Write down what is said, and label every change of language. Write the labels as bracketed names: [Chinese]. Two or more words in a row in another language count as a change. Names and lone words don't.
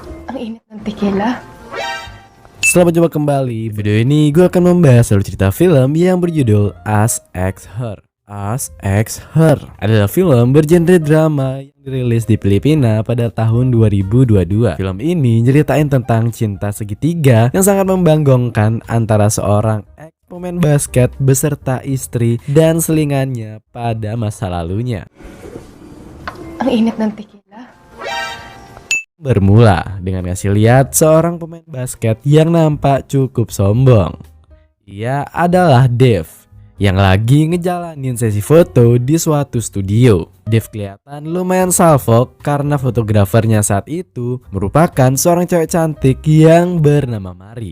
[Filipino] Ang init ng tequila. [Indonesian] Selamat jumpa kembali. Video ini gue akan membahas alur cerita film yang berjudul Us X Her. Us X Her adalah film bergenre drama yang dirilis di Filipina pada tahun 2022. Film ini nyeritain tentang cinta segitiga yang sangat membanggongkan antara seorang ex pemain basket beserta istri dan selingannya pada masa lalunya. [Filipino] Ang init ng tequila. [Indonesian] Bermula dengan ngasih lihat seorang pemain basket yang nampak cukup sombong. Ia adalah Dave yang lagi ngejalanin sesi foto di suatu studio. Dave kelihatan lumayan salfok karena fotografernya saat itu merupakan seorang cewek cantik yang bernama Mari.